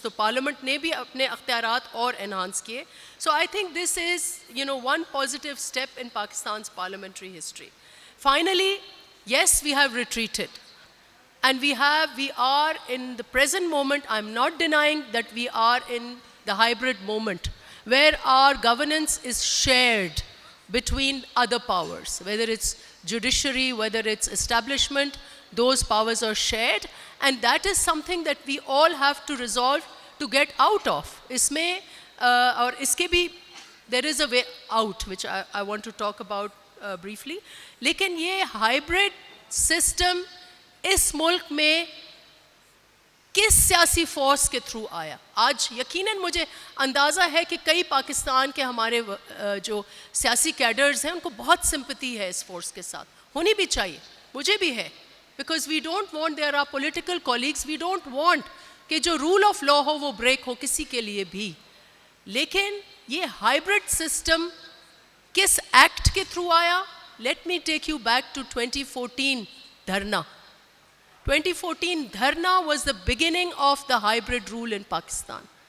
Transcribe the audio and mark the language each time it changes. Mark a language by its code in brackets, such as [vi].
[ur] So Parliament نے بھی اپنے اختیارات اور enhance کیے. [en] So I think this is one positive step in Pakistan's parliamentary history. Finally, yes, we have retreated, and we are in the present moment. I'm not denying that we are in the hybrid moment where our governance is shared between other powers, whether it's judiciary, whether it's establishment, those powers are shared, and that is something that we all have to resolve to get out of. [ur] اس میں اور اس کے بھی [en] there is a way out which I want to talk about briefly. [ur] لیکن یہ hybrid system اس ملک میں کس سیاسی force کے تھرو آیا؟ آج یقیناً مجھے اندازہ ہے کہ کئی پاکستان کے ہمارے جو سیاسی کیڈرز ہیں ان کو بہت سمپتی ہے اس فورس کے ساتھ, ہونی بھی چاہیے, مجھے بھی ہے, [en] because we don't want, [ur] there are political colleagues, we don't want کہ جو رول آف لا ہو وہ بریک ہو کسی کے لیے بھی. لیکن یہ ہائبرڈ سسٹم کس ایکٹ کے تھرو آیا؟ [en] let me take you back to [ur] 2014 dharna. [en] 2014 dharna was the beginning of the hybrid rule in Pakistan.